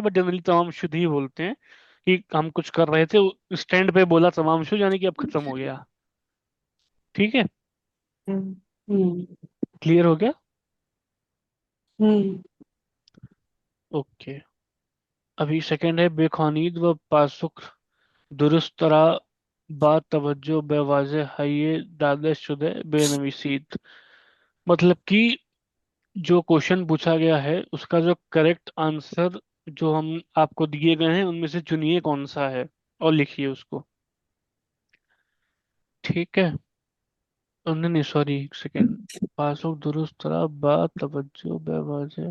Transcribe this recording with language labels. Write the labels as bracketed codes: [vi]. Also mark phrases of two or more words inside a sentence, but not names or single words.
[hi] बट जनरली [fa] تمام شد [hi] ही बोलते हैं, कि हम कुछ कर रहे थे, स्टैंड पे बोला [fa] تمام شد, [hi] यानी कि अब खत्म हो गया। ठीक है। हम्म। हम्म। क्लियर हो गया। हम्म। [fa] ओके। [hi] अभी सेकंड है, [fa] بخوانید و پاسخ درست را با توجه به واژه‌های داده شده بنویسید. [hi] मतलब कि जो क्वेश्चन पूछा गया है उसका जो करेक्ट आंसर जो हम आपको दिए गए हैं उनमें से चुनिए कौन सा है, और लिखिए उसको। ठीक है। नहीं नहीं, सॉरी, एक सेकेंड। [fa] پاسخ درست را با توجه به واژه.